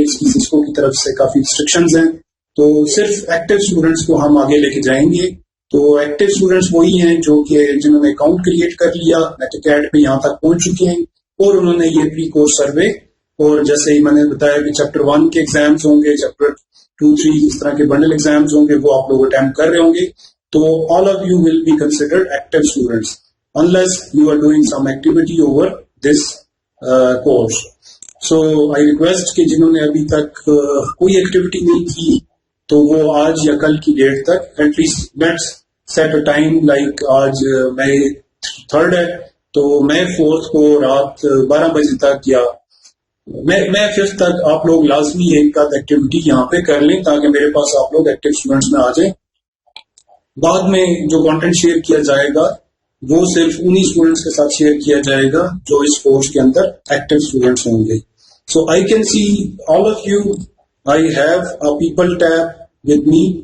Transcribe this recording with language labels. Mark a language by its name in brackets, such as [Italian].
[Urdu] اس کی سسکو کی طرف سے کافی ریسٹرکشنز ہیں، تو صرف ایکٹیو اسٹوڈینٹس کو ہم آگے لے کے جائیں گے. تو ایکٹیو اسٹوڈینٹس وہی ہیں جو کہ جنہوں نے اکاؤنٹ کریٹ کر لیا، نیٹ اکیڈ پہ یہاں تک پہنچ چکے ہیں، اور انہوں نے یہ پری کورس سروے، اور جیسے ہی میں نے بتایا کہ چیپٹر 1 کے ایگزامس ہوں گے، چیپٹر 2-3 اس طرح کے بنڈل ایگزامس ہوں گے، وہ آپ لوگ اٹیمپٹ کر رہے ہوں گے. [English] تو all of you will be considered active students unless you are doing some activity over this course. So I request [Urdu] کہ جنہوں نے ابھی تک کوئی ایکٹیویٹی نہیں کی، تو وہ آج یا کل کی ڈیٹ تک [English] at least let's set a time, like [Urdu] آج May 3 ہے، تو May 4 کو رات 12 بجے تک یا میں ففتھ تک آپ لوگ لازمی ایک آدھ ایکٹیویٹی یہاں پہ کر لیں تاکہ میرے پاس آپ لوگ ایکٹیو اسٹوڈنٹس میں آ جائیں. بعد میں جو کانٹینٹ شیئر کیا جائے گا وہ صرف انہی اسٹوڈنٹس کے ساتھ شیئر کیا جائے گا جو اس کورس کے اندر ایکٹیو اسٹوڈنٹس ہوں گے. [English] So I can see all of you. I have a people tab with me.